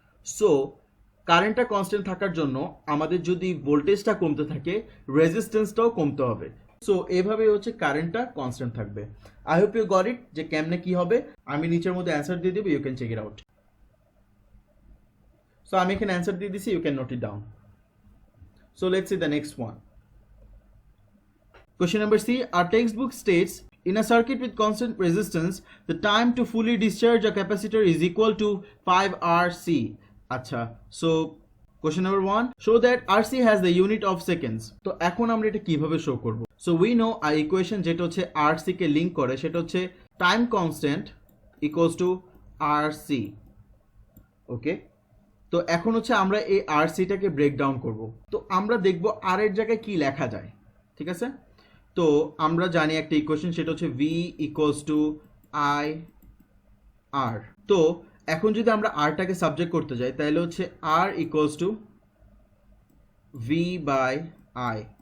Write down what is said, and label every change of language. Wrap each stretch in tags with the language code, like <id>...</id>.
<bn>So কারেন্টটা constant থাকার জন্য আমাদের যদি ভোল্টেজটা কমতে থাকে রেজিস্ট্যান্সটাও কমতে হবে। সো এভাবে হচ্ছে কারেন্টটা কনস্ট্যান্ট থাকবে।</bn> <en>I hope you got it</en> <bn>যে কেমনে কি হবে। আমি নিচের মধ্যে অ্যান্সার দিয়ে দেবো,</bn> <en>You can check it out.</en> <bn>So আমি এখানে অ্যান্সার দিয়ে দিছি,</bn> <en>You can note it down. So let's see the next one. Question number C. Our textbook states, in a circuit with constant resistance, the time to fully discharge a capacitor is equal to 5 RC. Acha. So, question number 1. Show that RC has the unit of seconds.</en> <bn>তো এখন আমরা এটা কিভাবে show করব?</bn> <en>So, we know our equation</en> <bn>যেটা হচ্ছে RC কে link করে সেটা হচ্ছে</bn> <en>time constant equals to RC. Okay?</en> <bn>তো এখন হচ্ছে আমরা এই RC-টাকে ব্রেক ডাউন করব। তো আমরা দেখব R এর জায়গায় কি লেখা যায়। ঠিক আছে? তো আমরা জানি একটা ইকুয়েশন, সেটা হচ্ছে V ইকুয়ালস টু আই আর। তো এখন যদি আমরা আরটাকে সাবজেক্ট করতে যাই তাহলে হচ্ছে R equals to V by I.</bn>